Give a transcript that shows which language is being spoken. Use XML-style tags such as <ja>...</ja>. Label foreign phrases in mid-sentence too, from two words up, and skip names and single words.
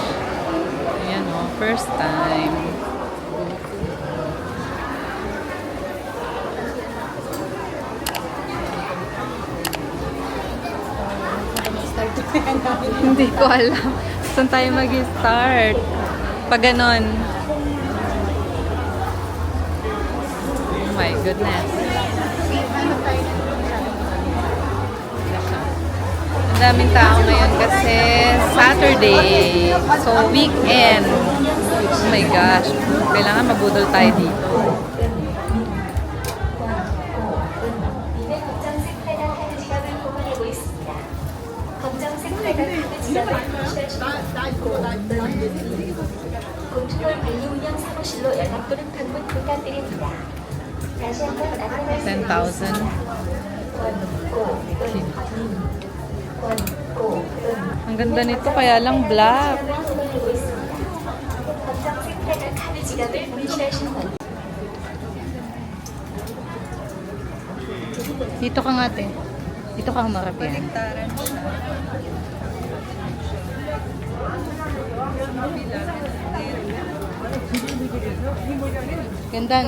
<tl>Ayan o,</tl> <en>first time.</en> <tl>Hindi ko alam. Saan tayo mag-start? Pag ganon.</tl> <en>Oh my goodness.</en> <tl>Ang daming tao ngayon kasi Saturday.</tl> <en>So, weekend. Oh my gosh.</en> <tl>Kailangan mabudol tayo dito.</tl> <ko>공주돌 관리운영 사무실로 연락 또는 방문 부탁드립니다. 다시 한번 안내할 10,000.</ko> <tl>Ang ganda nito, kaya lang black.</tl> <ko>검정색깔 카드 지갑을 분실하신 분.</ko> <tl>Dito ka nga, te. Dito ka humarap yan. Ganda, no?</tl>